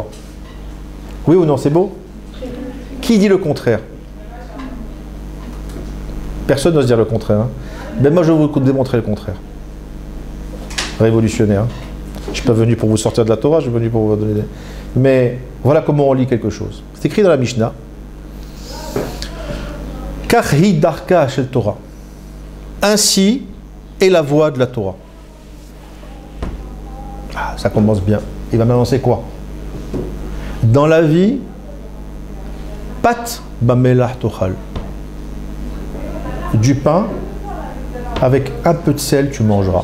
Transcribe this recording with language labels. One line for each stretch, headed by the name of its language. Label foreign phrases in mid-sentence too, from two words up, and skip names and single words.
French: Oui ou non, c'est beau? Qui dit le contraire? Personne n'ose dire le contraire. Hein. Ben moi, je vais vous démontrer le contraire. Révolutionnaire. Hein. Je ne suis pas venu pour vous sortir de la Torah, je suis venu pour vous donner des... Mais voilà comment on lit quelque chose. C'est écrit dans la Mishnah.
Hebrew: כך דרכה של תורה.
French: Ainsi est la voie de la Torah. Ah, ça commence bien. Il va m'annoncer quoi? Dans la vie,
Hebrew: פת במלח תאכל.
French: Du pain avec un peu de sel, tu mangeras.